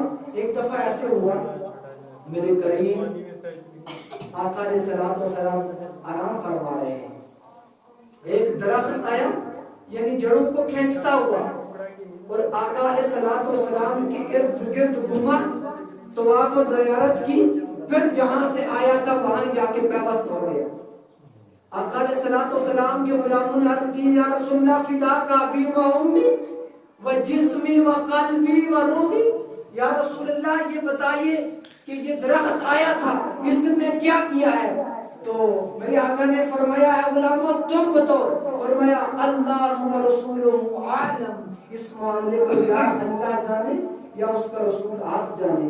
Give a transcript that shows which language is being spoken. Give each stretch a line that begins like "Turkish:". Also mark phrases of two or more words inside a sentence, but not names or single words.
Urdu: ایک دفعہ ایسے ہوا میرے کریم آقا
Arabic: علیہ الصلوۃ والسلام
Urdu: آرام فرما رہے ہیں, ایک درخت آیا یعنی جڑوں کو کھینچتا ہوا اور آقا
Arabic: علیہ الصلوۃ والسلام
Urdu: کے ارد گرد گھوما, طواف و زیارت کی, پھر جہاں سے آیا تھا وہاں جا کے پیوست ہو گیا. آقا
Arabic: علیہ الصلوۃ والسلام
Urdu: کے غلاموں نے عرض کی
Arabic: یا رسول اللہ فداک ابی و امی و جسمی و قلبی و روحی, یا رسول اللہ
Urdu: یہ بتائیے کہ یہ درخت آیا تھا اس نے کیا کیا ہے؟ تو میرے آقا نے فرمایا ہے غلاموں تم بتاؤ. فرمایا
Arabic: اللہ و رسولہ اعلم,
Urdu: اس معاملے کو یا اللہ جانے یا اس کا رسول آپ جانے.